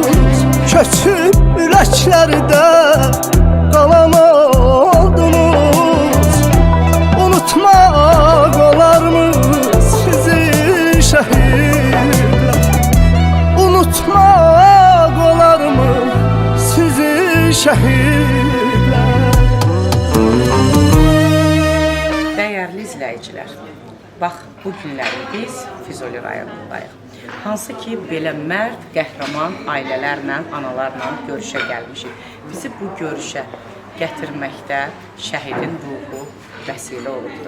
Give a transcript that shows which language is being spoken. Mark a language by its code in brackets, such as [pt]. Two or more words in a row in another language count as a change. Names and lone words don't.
[tr] Köçüp yüreklerde kalan oldunuz. Unutmak olar mı sizi şehitler? Unutmak olar mı sizi şehitler? [az] Dəyərli izləyicilər, bax bu günləri biz Füzuli rayonundayıq. Hansı ki belə mərd, qəhrəman ailələrlə, analarla görüşə gəlmişik. Bizi bu görüşə gətirməkdə şəhidin ruhu vəsilə olubdur.